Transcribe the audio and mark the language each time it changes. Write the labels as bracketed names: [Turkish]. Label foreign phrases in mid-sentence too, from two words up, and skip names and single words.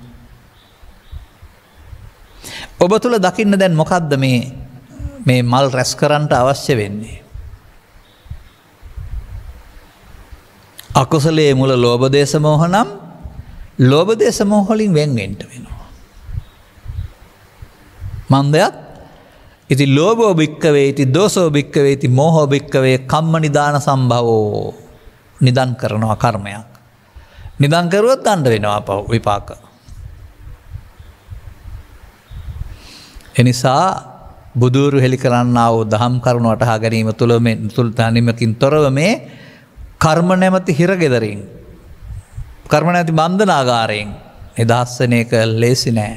[Sinhala] ඔබ තුල දකින්න දැන් මොකද්ද මේ මල් රැස් කරන්නට අවශ්‍ය වෙන්නේ? අකුසලයේ මුල ලෝභ දේශ මොහ නම් ලෝභ දේශ මොහ වලින් වෙන් වෙන්න වෙනවා. [Pali] මන්දයත් ඉති ලෝභෝ භික්ඛවේ ඉති දෝසෝ භික්ඛවේ ඉති මෝහෝ භික්ඛවේ කම්ම නිදාන සම්භවෝ. [Sinhala] නිදන් කරනවා කර්මයක්. නිදන් කරුවොත් දඬ වෙනවා විපාක. එනිසා බුදුරු හෙලි කරන්නා වූ දහම් කරුණ වටහා ගැනීම තුළ මේ තුල්තනිමකින් තොරව මේ කර්ම නැමැති හිරගෙදරින් කර්ම නැති බන්ධනාගාරයෙන් නිදහස් වෙන එක ලේසි නෑ.